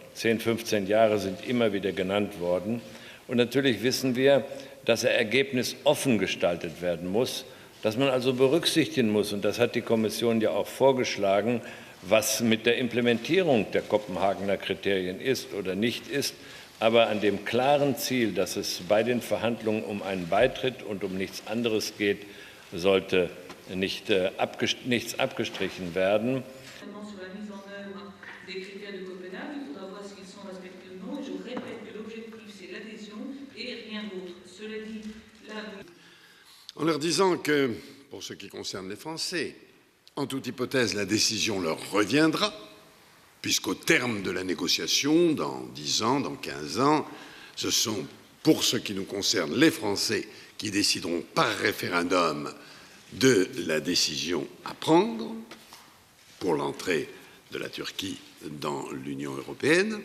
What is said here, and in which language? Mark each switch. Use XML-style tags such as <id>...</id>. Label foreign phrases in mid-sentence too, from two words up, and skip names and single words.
<de>10, 15 Jahre sind immer wieder genannt worden. Und natürlich wissen wir, dass er ergebnisoffen gestaltet werden muss, dass man also berücksichtigen muss, und das hat die Kommission ja auch vorgeschlagen, was mit der Implementierung der Kopenhagener Kriterien ist oder nicht ist, aber an dem klaren Ziel, dass es bei den Verhandlungen um einen Beitritt und um nichts anderes geht, sollte nichts abgestrichen werden.</de> <fr>En leur disant que, pour ce qui concerne les Français, en toute hypothèse, la décision leur reviendra, puisqu'au terme de la négociation, dans 10 ans, dans 15 ans, ce sont, pour ce qui nous concerne, les Français qui décideront par référendum de la décision à prendre pour l'entrée de la Turquie dans l'Union européenne.</fr>